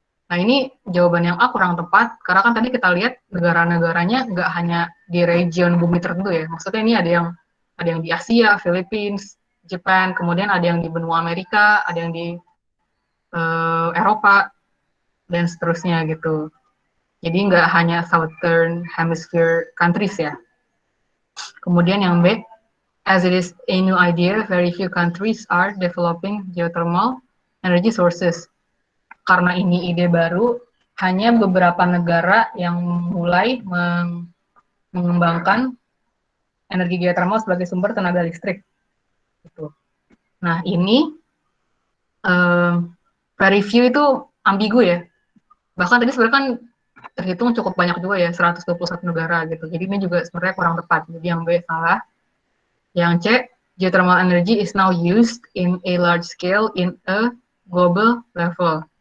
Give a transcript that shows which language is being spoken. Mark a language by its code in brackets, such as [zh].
[id] Nah, ini jawaban yang A kurang tepat, karena kan tadi kita lihat negara-negaranya nggak hanya di region bumi tertentu ya. Maksudnya ini ada yang di Asia, Philippines, Jepang, kemudian ada yang di benua Amerika, ada yang di Eropa, dan seterusnya gitu. Jadi nggak hanya [en] Southern Hemisphere countries [id] ya. Kemudian yang B, [en] as it is a new idea, very few countries are developing geothermal energy sources. [id] Karena ini ide baru, hanya beberapa negara yang mulai mengembangkan energi geothermal sebagai sumber tenaga listrik. Gitu. Nah, ini [en] very few [id] itu ambigu ya. Bahkan tadi sebenarnya kan terhitung cukup banyak juga ya, 121 negara gitu. Jadi ini juga sebenarnya kurang tepat. Jadi yang B salah. Yang C, [en] geothermal energy is now used in a large scale in a global level.